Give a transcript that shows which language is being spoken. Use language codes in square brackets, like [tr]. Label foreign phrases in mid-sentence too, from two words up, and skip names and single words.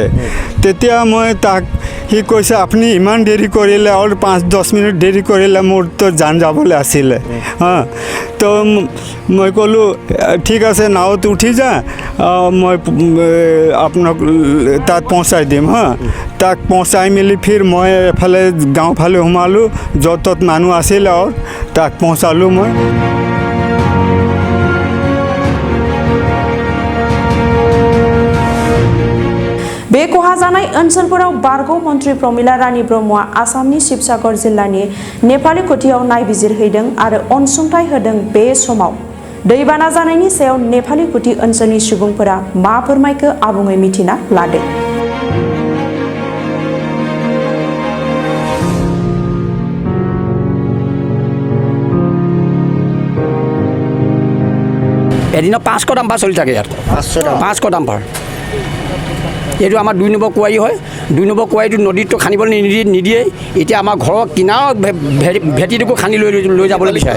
[as] তেতিয়া মই তাক সি কৈছে আপুনি ইমান দেৰি কৰিলে আৰু 5-10 মিনিট দেৰি কৰিলে মোৰতো জান যাবলৈ আছিলে তো মই ক'লোঁ ঠিক আছে নাৱত উঠি যা মই আপোনাক তাত পहुঁচাই দিম তাক পहुঁচাই মেলি ফিৰ মই এফালে গাঁও ফালে সোমালোঁ য'ত ত'ত মানুহ আছিলে আৰু তাক পहुঁচালোঁ মই [brx] बे खहा जानाय ओनसोलफोराव बारग' मन्त्रि प्रमिला रानी ब्रह्मआ आसामनि शिबसागर जिल्लानि नेपालि खुथियाव नायबिजिरहैदों आरो अनसुंथाइ होदों। बे समाव दैबाना जानायनि सायाव नेपालि खुथि ओनसोलनि सुबुंफोरा मा फोरमायखो आबुङै मिथिना लादो। [as] এদিনত 500 ডাম্পাৰ চলি থাকে ইয়াত 500 ডাম্পাৰ এইটো আমাৰ 2 নম্বৰ কুঁৱাৰী হয় 2 নম্বৰ কুঁৱাৰীটো নদীটো খানিবলৈ নিদিয়ে এতিয়া আমাৰ ঘৰৰ কিনাৰ ভেটিটোকো খানি লৈ যাবলৈ বিচাৰে